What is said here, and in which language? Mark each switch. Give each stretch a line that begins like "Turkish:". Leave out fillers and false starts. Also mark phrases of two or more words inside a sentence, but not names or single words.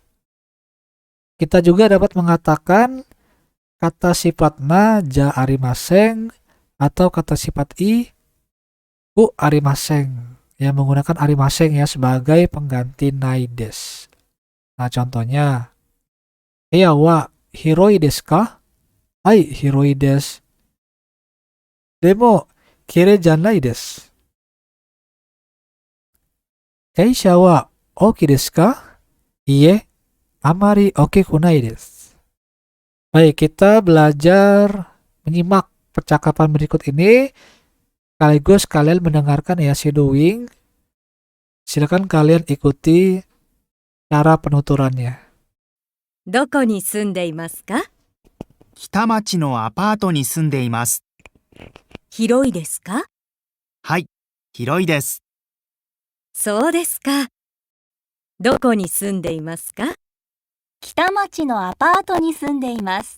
Indonesian: Kita juga dapat mengatakan kata sifat na
Japanese: じゃありません
Indonesian: atau kata sifat i
Japanese: くありません
Indonesian: yang menggunakan arimaseng ya sebagai pengganti
Japanese: ないです.
Indonesian: Nah, contohnya
Japanese: 家は広いですか? はい、広いです。でも、きれいじゃないです. 会社は大きいですか? いいえ、あまり大きくないです.
Indonesian: Baik, kita belajar menyimak percakapan berikut ini sekaligus kalian mendengarkan ya shadowing. Silakan kalian ikuti cara penuturannya.
Japanese: どこに住んでいますか？北町のアパートに住んでいます。広いですか？はい、広いです。そうですか。どこに住んでいますか？北町のアパートに住んでいます。